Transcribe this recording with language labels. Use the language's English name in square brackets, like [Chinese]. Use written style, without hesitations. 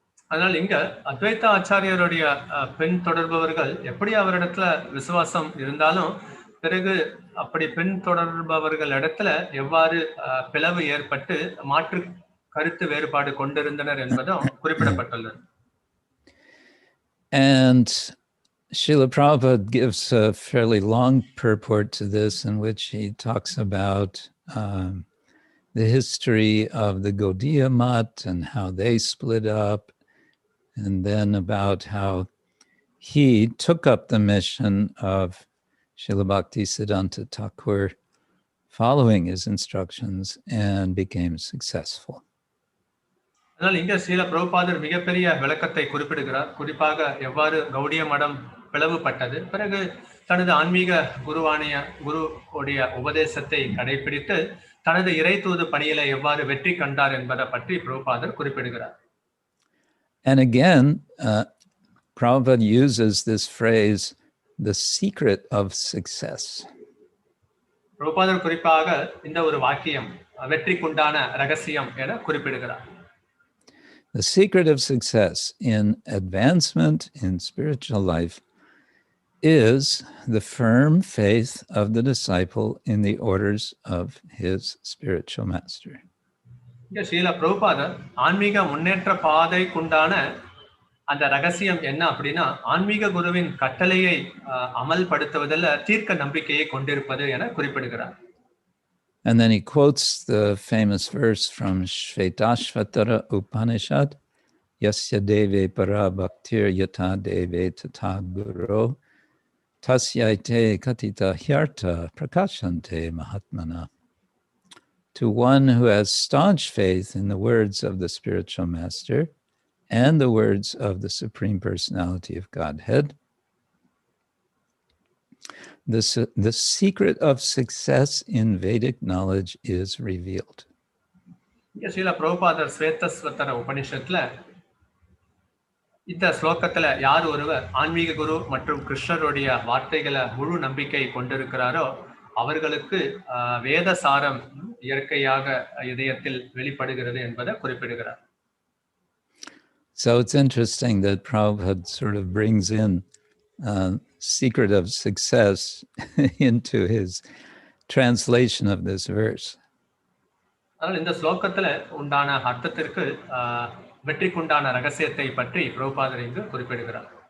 [Tamil] அதனால் இங்க அத்வைத ஆச்சாரியருடைய பின் தொடர்பவர்கள் எப்படி அவரிடத்துல விசுவாசம் இருந்தாலும் பிறகு அப்படி பின் தொடர்பவர்கள் இடத்துல எவ்வாறு பிளவு ஏற்பட்டு மாற்று கருத்து வேறுபாடு கொண்டிருந்தனர் என்பதும் குறிப்பிடப்பட்டுள்ளது. [English] And Srila Prabhupada gives a fairly long purport to this in which he talks about the history of the Gaudiya Mat and how they split up, and then about how he took up the mission of Srila Bhaktisiddhanta Thakur following his instructions and became successful. [Tamil] அதனால் இங்க ஸ்ரீல பிரபுபாதர் மிகப்பெரிய விளக்கத்தை குறிப்பிடுகிறார். குறிப்பாக எவ்வாறு கௌடிய மடம் பிளவுபட்டது, பிறகு தனது ஆன்மீக குருவுடைய உபதேசத்தை கடைபிடித்து தனது இறை தூது பணியில எவ்வாறு வெற்றி கண்டார் என்பதை பற்றி பிரபுபாதர் குறிப்பிடுகிறார். [English] And again, Prabhupada uses this phrase, the secret of success. [Tamil] பிரபுபாதர் குறிப்பாக இந்த ஒரு வாக்கியம் வெற்றிக்குண்டான ரகசியம் என குறிப்பிடுகிறார். [English] The secret of success in advancement in spiritual life is the firm faith of the disciple in the orders of his spiritual master. [Tamil] இங்க ஸ்ரீல பிரபுபாதர் ஆன்மீக முன்னேற்ற பாதைக்குண்டான அந்த ரகசியம் என்ன அப்படின்னா ஆன்மீக குருவின் கட்டளையை அமல்படுத்துவதில் தீர்க்க நம்பிக்கையை கொண்டிருப்பது என குறிப்பிடுகிறார். [English] And then he quotes the famous verse from Shvetashvatara Upanishad, [Sanskrit] Yasya deve para bhaktir yata deve tata guru tasyaite katita hyarta prakashante mahatmana. [English] To one who has staunch faith in the words of the spiritual master and the words of the Supreme Personality of Godhead, the secret of success in Vedic knowledge is revealed. [Tamil] Srila பிரபுபாதர் ஸ்வேதஸ்வத்தர உபனிஷத்துல இந்த ஸ்லோகத்துல யார் ஒருவர் ஆன்மீக குரு மற்றும் கிருஷ்ணருடைய வார்த்தைகளை முழு நம்பிக்கை கொண்டிருக்கிறாரோ அவர்களுக்கு வேத சாரம் இயற்கையாக இதயத்தில் வெளிப்படுகிறது என்பதை குறிப்பிடுகிறார். [English] So it's interesting that Prabhupada sort of brings in secret of success into his translation of this verse. [Tamil] அதனால் இந்த ஸ்லோகத்துல உண்டான அர்த்தத்திற்கு வெற்றிக்குண்டான ரகசியத்தை பற்றி பிரபுபாதர் இங்கு குறிப்பிடுகிறார்.